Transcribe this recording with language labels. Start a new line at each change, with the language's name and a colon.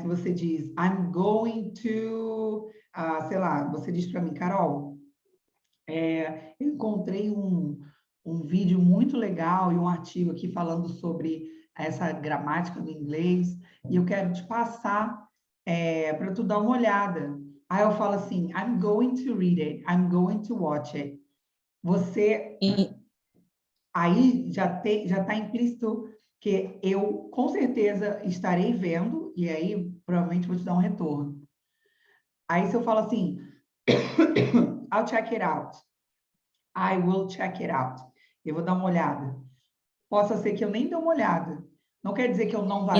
Portuguese: Se você diz
English: I'm going to,
Portuguese: sei lá, você diz para mim, Carol, eu encontrei um vídeo muito legal e um artigo aqui falando sobre essa gramática do inglês, e eu quero te passar para tu dar uma olhada. Aí eu falo assim,
English: I'm going to read it, I'm going to watch it.
Portuguese: Você, E- aí já está implícito que eu, com certeza, estarei vendo, e aí provavelmente vou te dar um retorno. Aí se eu falo assim,
English: I'll check it out. I will check it out.
Portuguese: Eu vou dar uma olhada. Possa ser que eu nem dê uma olhada. Não quer dizer que eu não vá dar.